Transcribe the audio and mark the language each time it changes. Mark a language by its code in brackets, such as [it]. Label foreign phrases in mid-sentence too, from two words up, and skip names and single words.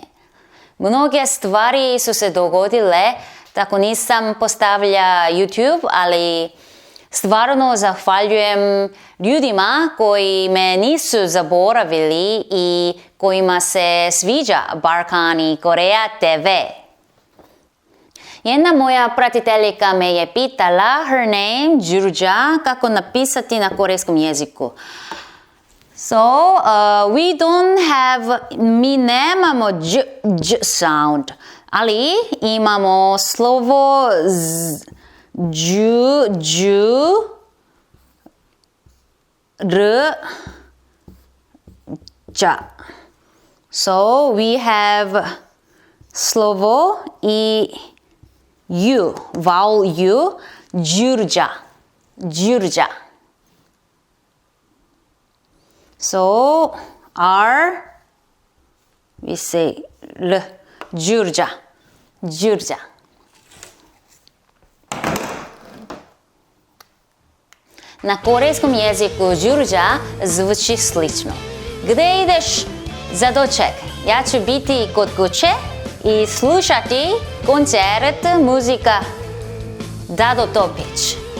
[bs] Mnoge stvari su se dogodile, tako nisam postavlja YouTube, ali stvarno zahvaljujem ljudima koji me nisu zaboravili i kojima se sviđa Balkan i Korea TV. Jedna moja pratiteljka me je pitala, [en] her name, [bs] Đurđa, kako napisati na korejskom jeziku. So, mi nemamo dž sound, ali imamo slovo dža. [en] So, we have [bs] slovo i U, [en] vowel U, Đurđa, Đurđa. So, R, we say L, Đurđa, Đurđa. [bs] Na korejskom jeziku Đurđa zvuči slično. Gdje ideš za doček? Ja ću biti kod kuće i slušati koncert muzika Dado Topić.